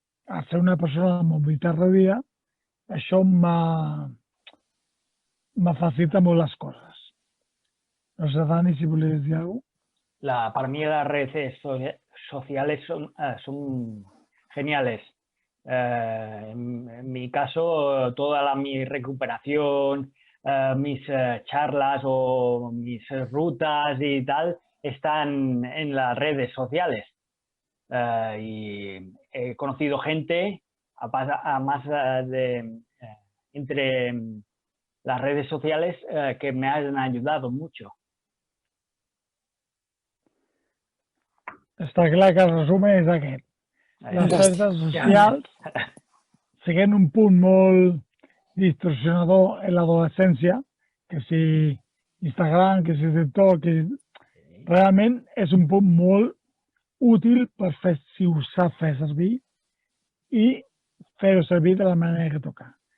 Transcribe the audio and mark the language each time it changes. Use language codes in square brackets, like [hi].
[ca] A ser una persona amb mobilitat reduïda, això me facilita molt les coses. No sé, Dani, si volies dir alguna cosa. [es] Para mí las redes sociales son geniales. En mi caso, toda mi recuperación, mis charlas o mis rutas y tal están en las redes sociales. Y he conocido gente, entre las redes sociales, que me han ayudado mucho. [ca] Està clar que el resum és aquest. Les xarxes socials, siguent un punt molt distorsionador en l'adolescència, que si Instagram, que si TikTok, realment és un punt molt útil per fer, si ho sap fer servir, i fer-ho servir de la manera que toca.